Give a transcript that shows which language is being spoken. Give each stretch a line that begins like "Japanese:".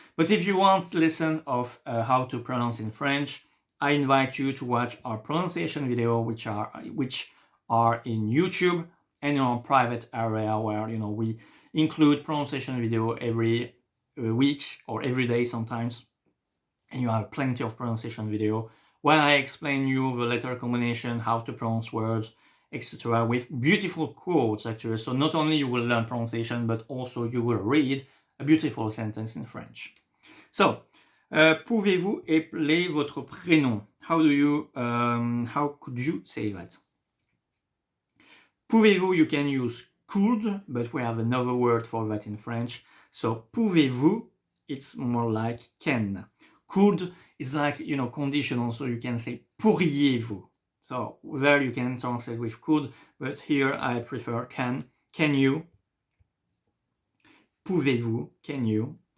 English: But if you want to listen of how to pronounce in French, I invite you to watch our pronunciation video, which are in YouTube and in our private area where we include pronunciation video every week or every day sometimes, and you have plenty of pronunciation video where I explain you the letter combination, how to pronounce words, etc., with beautiful quotes actually. So not only you will learn pronunciation, but also you will read a beautiful sentence in French.
French: So, pouvez-vous épeler votre prénom?
English: How could you say that? Pouvez-vous, you can use could, but we have another word for that in French. So, pouvez-vous, it's more like can. Could is like, conditional, so you can say pourriez-vous. So, there you can translate with could, but here I prefer can. Can you? Pouvez-vous? Can you?